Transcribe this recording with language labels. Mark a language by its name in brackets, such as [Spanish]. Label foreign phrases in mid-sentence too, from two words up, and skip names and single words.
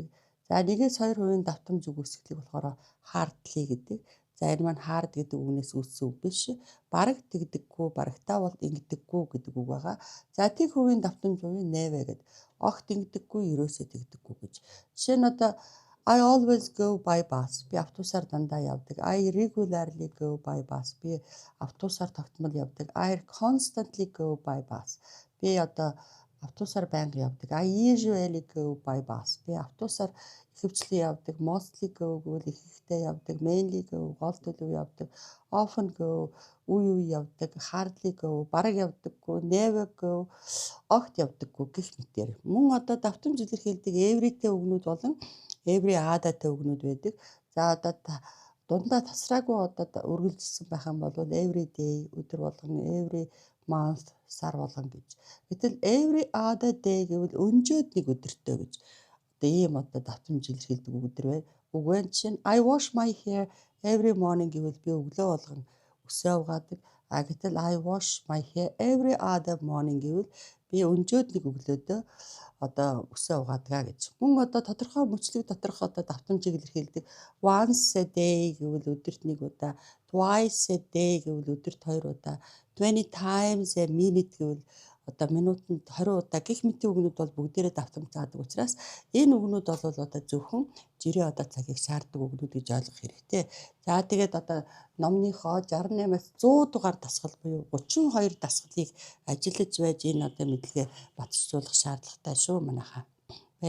[Mongolian] За 1-2% давтамж үгүйсгэлийг болохоор hardly гэдэг. За энэ маань hard гэдэг үгнээс үүссэн үг биш. Бараг тэгдэггүй, барагтаа бол ингэдэггүй гэдэг үг байгаа. За тэг хувийн давтамж буюу never гэдэг. Огт ингэдэггүй, ерөөсөө тэгдэггүй гэж. Жишээ нь одоо [English] I always go by bus. [Mongolian] Би автобусаар дандаа явдаг. [English] I regularly go by bus. [Mongolian] Би автобусаар тогтмол явдаг. [English] I constantly go by bus. [Mongolian] Би одоо автобусаар байнга явдаг. [English] I usually go by bus. [Mongolian] Би автобусаар ихэвчлэн явдаг. [English] Mostly go [Mongolian] гэвэл ихэнхдээ явдаг. [English] Mainly go [Mongolian] гол төлөв явдаг. [English] Often go [Mongolian] үе явдаг. [English] Hardly go [Mongolian] бараг явдаггүй. [English] Never go [Mongolian] огт явдаггүй гэх мэтээр. Мөн одоо давтамж илэрхийлдэг everyтэй үгнүүд болон [English] every otherтэй [Mongolian] үгнүүд байдаг. За одоо дундаа тасраагүй одоо үргэлжилсэн байх юм бол [English] every day [Mongolian] өдөр болгон, [English] every month [Mongolian] сар болгон гэж. Гэтэл [English] every other day [Mongolian] гэвэл өнжөөд нэг өдөртөө гэж. Одоо ийм одоо давтамж илэрхийлдэг үг байна. Үг байна. Жишээ нь [English] I wash my hair every morning [Mongolian] гэвэл би өглөө болгон өсөө угаадаг. Гэтэл [English] I wash my hair every other morning [Mongolian] гэвэл би өнжөөд нэг өглөөдөө одоо өсөө угаадаг гэж. Мөн одоо тодорхой мөчлөг доторх одоо давтамжийг илэрхийлдэг. [English] Once a day [Mongolian] гэвэл өдөрт нэг удаа, [English] twice a day [Mongolian] гэвэл өдөрт 2 удаа, [English] 20 times a minute [Mongolian] гэвэл одоо минутанд 20 удаа гэх мэт үгнүүд бол бүгдээрээ давтамж заадаг учраас энэ үгнүүд бол одоо зөвхөн жирийн одоо цагийг шаарддаг үгнүүд гэж ойлгох хэрэгтэй. За тэгээд одоо номныхоо 68-аас 100 дугаар дасгал буюу 32 дасгалыг ажиллаж байж энэ одоо мэдлэгээ баталжуулах шаардлагатай шүү манайхаа.